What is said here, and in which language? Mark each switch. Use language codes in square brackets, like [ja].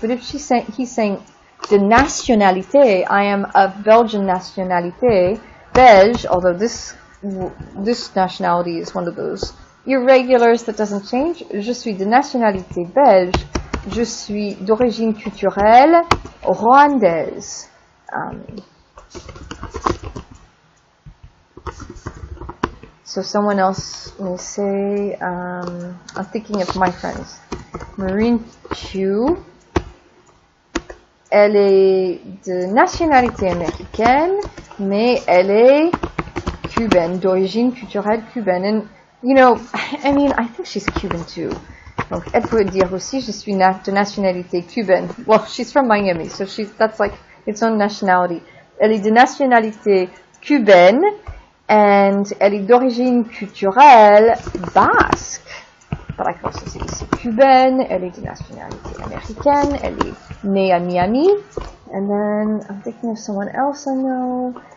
[en] But if he's saying, [fr] de nationalité, [en] I am of Belgian [fr] nationalité, [en] Belge, although this nationality is one of those irregulars that doesn't change, [fr] je suis de nationalité belge, je suis d'origine culturelle rwandaise. [en] So someone else may say, I'm thinking of my friends. [fr] Marine Chu, elle est de nationalité américaine, mais elle est cubaine, d'origine culturelle cubaine. [en] And, you know, I mean, I think she's Cuban too. [fr] Donc, elle peut dire aussi, je suis de nationalité cubaine. [en] Well, she's from Miami, so that's like its own nationality. [fr] Elle est de nationalité cubaine, [en] and [fr] elle est d'origine culturelle basque. [en] But I can also say [fr] ici cubaine, elle est de nationalité américaine, elle est née à Miami. [en] And then I'm thinking of someone else I know.